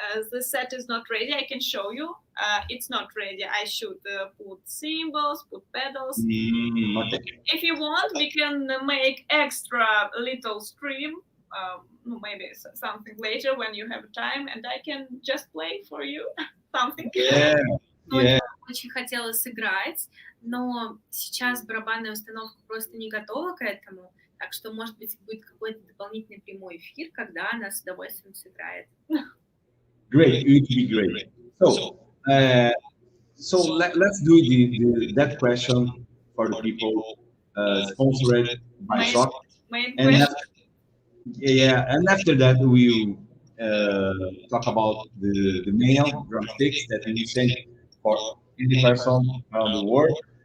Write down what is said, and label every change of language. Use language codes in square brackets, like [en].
[en] the set is not ready, I can show you. It's not ready. I should put cymbals, put pedals. Okay. If you want, we can make extra little stream, maybe something later when you have time, and I can just play for you something. Yeah. [ru] Тоня очень хотела сыграть, но сейчас барабанная установка просто не готова к этому, так что, может быть, будет какой-то дополнительный прямой эфир, когда она с удовольствием сыграет. [en] Great, it would be great. So let's do that question for the people sponsored by Shock. And after that we talk about the male drumsticks that we send for any person around the world.